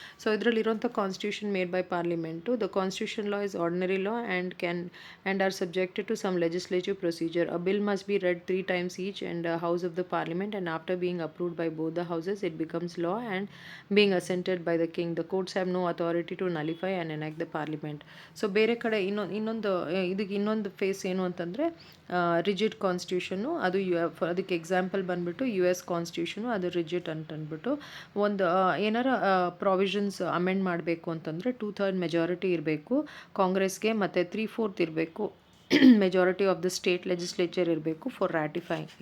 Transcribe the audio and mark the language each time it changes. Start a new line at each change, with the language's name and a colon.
Kannada: So ಇದರಲ್ಲಿರುವಂಥ constitution made by parliament.
English: The constitution law is ordinary law and are subjected to some legislative procedure. A bill must be read 3 times each in the House of the Parliament, and after being approved by both the houses, it becomes law and being assented by the king. The courts have no authority to nullify and enact the Parliament.
Kannada: So ಬೇರೆ ಕಡೆ ಇದಕ್ಕೆ ಇನ್ನೊಂದು face ಏನು ಅಂತಂದರೆ rigid constitution. ಅದು ಅದಕ್ಕೆ example ಬಂದುಬಿಟ್ಟು US constitution, ಅದು ರಿಜಿಡ್ ಅಂತಂದ್ಬಿಟ್ಟು ಒಂದು ಏನಾರ ಪ್ರಾವಿಷನ್ಸ್ ಅಮೆಂಡ್ ಮಾಡಬೇಕು ಅಂತಂದರೆ 2/3 ಮೆಜಾರಿಟಿ ಇರಬೇಕು ಕಾಂಗ್ರೆಸ್ಗೆ, ಮತ್ತು 3/4 ಇರಬೇಕು majority of the state legislature ಇರಬೇಕು ಫಾರ್ ರ್ಯಾಟಿಫೈಯಿಂಗ್.